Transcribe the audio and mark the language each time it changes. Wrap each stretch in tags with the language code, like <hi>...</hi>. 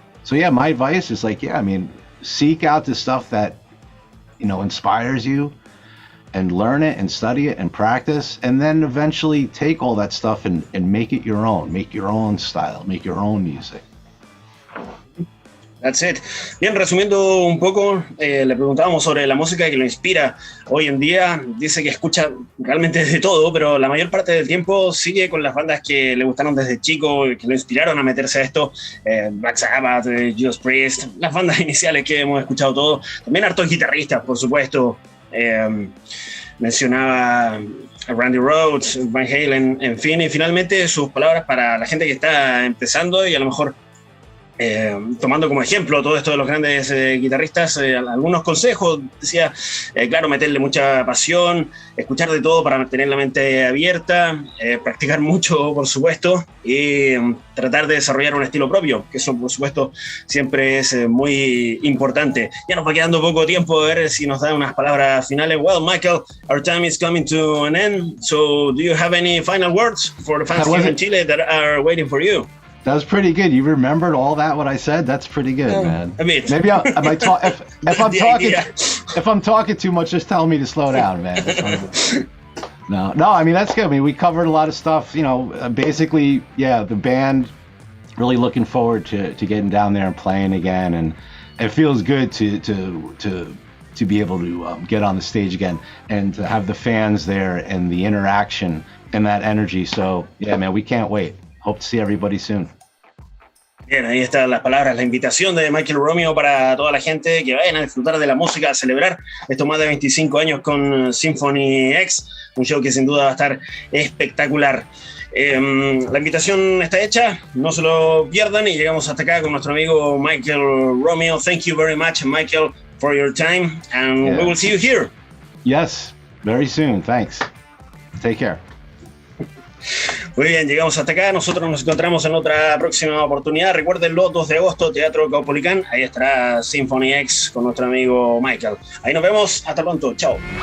<en>So yeah, my advice is like, yeah, I mean, seek out the stuff that, you know, inspires you, and learn it and study it and practice, and then eventually take all that stuff and make it your own style, make your own music. That's it.</en> <es>Bien, resumiendo un poco, le preguntábamos sobre la música que lo inspira hoy en día. Dice que escucha realmente de todo, pero la mayor parte del tiempo sigue con las bandas que le gustaron desde chico, que lo inspiraron a meterse a esto. Black Sabbath, Judas Priest, las bandas iniciales que hemos escuchado todos. También hartos guitarristas, por supuesto. Mencionaba a Randy Rhoads, Van Halen, en fin, y finalmente sus palabras para la gente que está empezando y a lo mejor tomando como ejemplo todo esto de los grandes guitarristas, algunos consejos, decía, claro, meterle mucha pasión, escuchar de todo para mantener la mente abierta, practicar mucho, por supuesto, y tratar de desarrollar un estilo propio, que eso, por supuesto, siempre es muy importante. Ya nos va quedando poco tiempo, a ver si nos da unas palabras finales.</es> <en>Well, Michael, our time is coming to an end, so do you have any final words for the fans here in Chile that are waiting for you? That was pretty good. You remembered all that, what I said? That's pretty good, man. I mean, maybe I might talk, if I'm talking too much, just tell me to slow down, man. No, I mean, that's good. I mean, we covered a lot of stuff, you know, basically, yeah, the band really looking forward to getting down there and playing again. And it feels good to be able to get on the stage again and to have the fans there and the interaction and that energy. So, yeah, man, we can't wait. Hope to see everybody soon.</en> <es>Bien, ahí están las palabras, la invitación de Michael Romeo para toda la gente que vayan a disfrutar de la música, a celebrar estos más de 25 años con Symphony X, un show que sin duda va a estar espectacular. La invitación está hecha, no se lo pierdan, y llegamos hasta acá con nuestro amigo Michael Romeo.</es> <en>Thank you very much, Michael, for your time, and we will see you here. Yes, very soon. Thanks. Take care.</en> <es>Muy bien, llegamos hasta acá. Nosotros nos encontramos en otra próxima oportunidad. Recuérdenlo, 2 de agosto, Teatro Caupolicán. Ahí estará Symphony X con nuestro amigo Michael. Ahí nos vemos. Hasta pronto. Chao.</es>